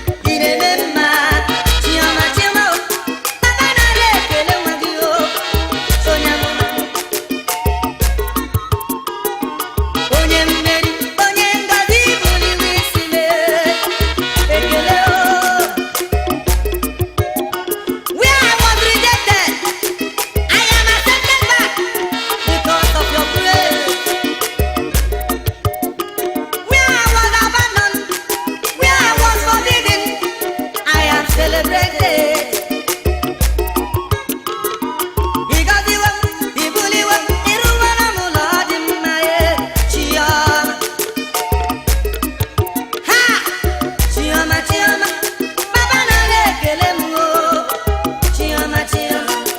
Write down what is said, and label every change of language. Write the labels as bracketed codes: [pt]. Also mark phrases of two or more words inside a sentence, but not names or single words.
[ig] Ị na-eme mma, Chioma, Chioma o. Papa nara ekele nwa gị o, onye amụma. Onye mmeri, onye ngọzi, buliwo isi m, ekele o. [en] Where I was rejected, I am accepted back because of your grace. Where I was abandoned, where I was forbidden, I am celebrated. [ig] Ị gọziwo m, ị buliwo m, ị rụwara m ụlọ dị mma, eh, Chioma. Ha! Chioma, Chioma, Papa nara ekele m, o. Chioma, Chioma.